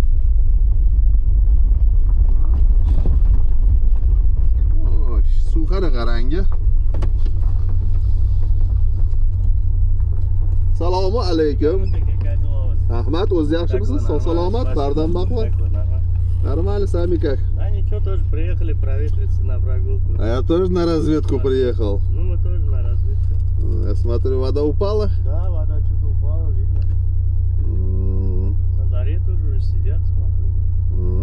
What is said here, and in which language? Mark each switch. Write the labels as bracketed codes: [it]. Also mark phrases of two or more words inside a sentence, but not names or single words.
[uz] Xo'sh, suv qanaqa rangi? Assalomu alaykum. Ahmad, o'zi yaxshimisiz? Salomat, bardan baqvat. [ru] Нормально, сами как? Да ничего, тоже приехали проветриться на прогулку. А я тоже на разведку приехал. Ну мы тоже на разведку. Я смотрю, вода упала. Да, вода что-то упала, видно. На даре тоже уже сидят, смотрю.